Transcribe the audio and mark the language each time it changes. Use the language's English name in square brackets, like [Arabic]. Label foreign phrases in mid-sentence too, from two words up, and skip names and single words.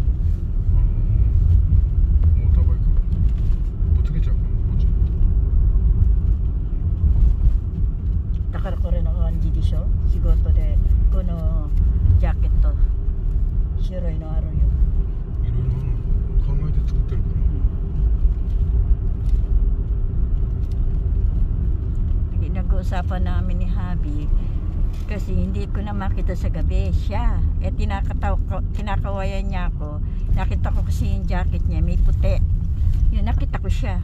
[Japanese] だからこれの感じでしょ。仕事でこのジャケット白いのあるよ。いろいろ考えて作ってるから。 [Filipino] Nag-uusapan namin ni Habi kasi hindi ko na makita sa gabi siya. Kinakawayan niya ako. Nakita ko kasi yung jacket niya may puti. Yun, nakita ko siya.